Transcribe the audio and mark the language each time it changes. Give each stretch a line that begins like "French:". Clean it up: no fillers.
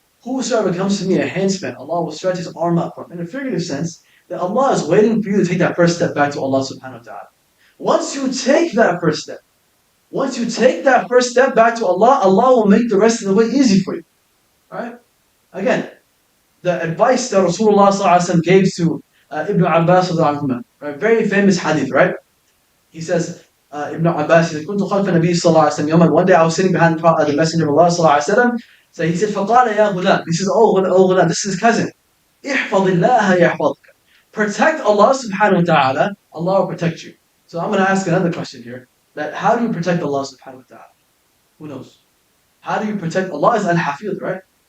English: Whosoever comes to me a handspan, Allah will stretch his arm up from. In a figurative sense, that Allah is waiting for you to take that first step back to Allah subhanahu wa ta'ala. Once you take that first step, once you take that first step back to Allah, Allah will make the rest of the way easy for you. Right? Again, the advice that Rasulullah gave to Ibn Abbas, right? Very famous hadith, right? He says, Ibn Abbas, he says,
Arabic: كنت خلف النبي صلى الله عليه وسلم يوما.
English: One day I was sitting behind the Messenger of Allah
Arabic: صلى الله عليه وسلم.
English: So he said,
Arabic: فقال يا غلام.
English: He says, oh غلام, this is his cousin.
Arabic: احفظ الله يحفظك.
English: Protect Allah subhanahu wa ta'ala, Allah will protect you. So I'm going to ask another question here. That how do you protect Allah subhanahu wa ta'ala? Who knows? How do you protect Allah? Is al-Hafidh, right?